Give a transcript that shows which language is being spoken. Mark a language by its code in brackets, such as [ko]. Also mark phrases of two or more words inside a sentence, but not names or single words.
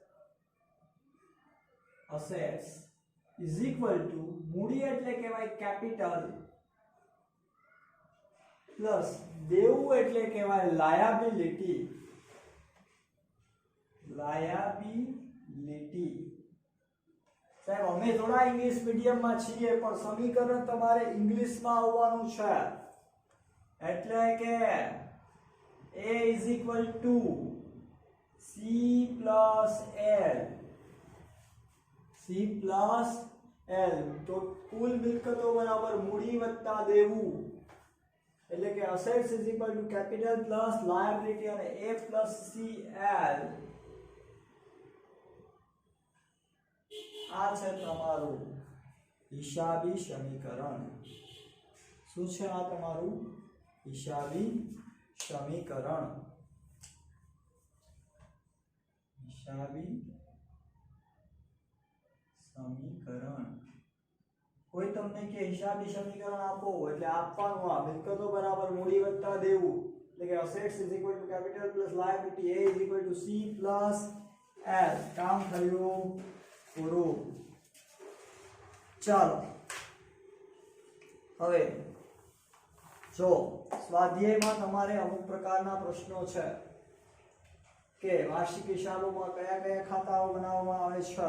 [en] assets is equal to [gu] મૂડી એટલે કહેવાય [en] capital plus [gu] દેવું એટલે કહેવાય લાયાબિલિટી. [en] લાયાબિલિટી. [gu] સાહેબ અમે થોડા ઇંગ્લિશ મીડિયમમાં છીએ પણ સમીકરણ તમારે ઇંગ્લિશમાં આવવાનું છે. એટલે કે [en] A is equal to C plus L. C plus L [gu] તો કુલ મિલકતો બરાબર મૂડી વત્તા દેવું. એટલે કે [en] assets is equal to capital plus liability [gu] અને [en] A plus CL. [gu] આ છે તમારું હિસાબી સમીકરણ. શું છે આ તમારું હિસાબી સમીકરણ? હિસાબી સમીકરણ. કોઈ તમને કે હિસાબી સમીકરણ આપો એટલે આપવાનું આ મિલકતો બરાબર મૂડી વત્તા દેવું. [en] એટલે કે assets is equal to capital plus liability. A is equal to C plus L. [gu] કામ થયું પૂરું. ચાલો હવે જો સ્વાધ્યાયમાં તમારે અમુક પ્રકારના પ્રશ્નો છે કે વાર્ષિક હિસાબોમાં કયા કયા ખાતાઓ બનાવવામાં આવે છે.